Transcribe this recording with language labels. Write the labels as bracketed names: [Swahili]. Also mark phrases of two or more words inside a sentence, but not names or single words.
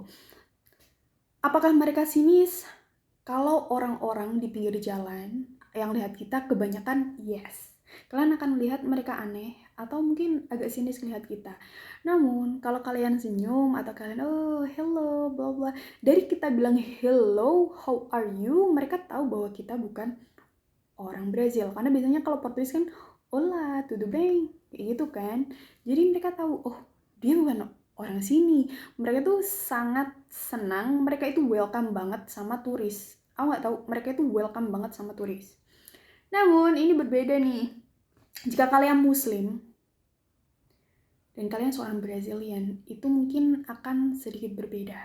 [Indonesian] Apakah mereka sinis? Kalau orang-orang di pinggir jalan yang lihat kita, kebanyakan yes. Kalian akan melihat mereka aneh atau mungkin agak sinis melihat kita. Namun, kalau kalian senyum atau kalian oh hello bla bla, dari kita bilang [English] hello, how are you, [Indonesian] mereka tahu bahwa kita bukan orang Brazil. Karena biasanya kalau Portugis kan hola, [Portuguese] tudo bem, [Indonesian] kayak gitu kan. Jadi mereka tahu, oh dia bukan orang sini. Mereka tuh sangat senang, mereka itu welcome banget sama turis. Aku nggak tahu, mereka itu welcome banget sama turis. Namun ini berbeda nih. Jika kalian Muslim dan kalian seorang Brazilian, itu mungkin akan sedikit berbeda.